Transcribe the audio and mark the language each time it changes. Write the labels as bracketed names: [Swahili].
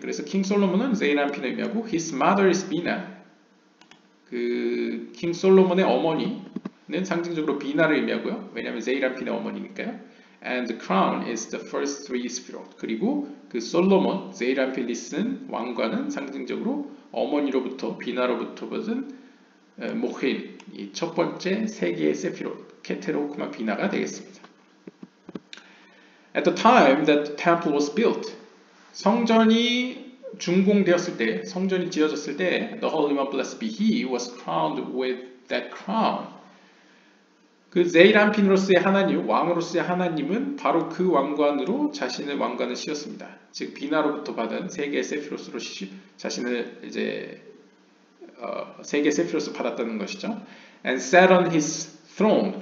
[Korean] 그래서 킹 솔로몬은 제이란핀을 의미하고 [English] his mother is [Korean] 비나. 그 킹 솔로몬의 어머니는 상징적으로 비나를 의미하고요. 왜냐하면 제이란핀의 어머니니까요. [English] And the crown is the first three sphirot. [Korean] 그리고 그 솔로몬, 제이란필리스는 왕관은 상징적으로 어머니로부터 비나로부터 받은 모힌, 이 첫 번째 세 개의 세피롯, 케테로크마 비나가 되겠습니다. [English] At the time that the temple was built, [Korean] 성전이 준공되었을 때, 성전이 지어졌을 때, [English] the Holy One, blessed be He, was crowned with that crown. [Korean] 그 제이란핀으로서의 하나님, 왕으로서의 하나님은 바로 그 왕관으로 자신의 왕관을 씌웠습니다. 즉 비나로부터 받은 세 개의 세피로스로 자신을 이제 세 개의 세피로스 받았다는 것이죠. [English] And sat on his throne.